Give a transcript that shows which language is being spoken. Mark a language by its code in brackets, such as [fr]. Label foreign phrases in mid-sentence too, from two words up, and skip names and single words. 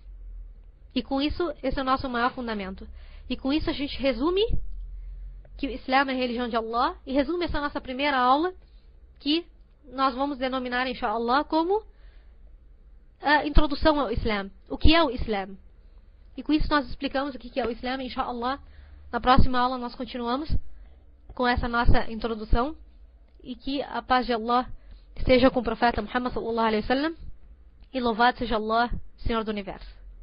[pt] E com isso, esse é o nosso maior fundamento. E com isso a gente resume que o Islã é a religião de Allah, e resume essa nossa primeira aula, que nós vamos denominar, inshallah, como a introdução ao Islã. O que é o Islã? E com isso nós explicamos o que é o Islã, inshallah. Na próxima aula nós continuamos com essa nossa introdução, e que a paz de Allah esteja com o profeta Muhammad [ar] صلى الله عليه وسلم, [pt] e louvado seja Allah, Senhor do Universo.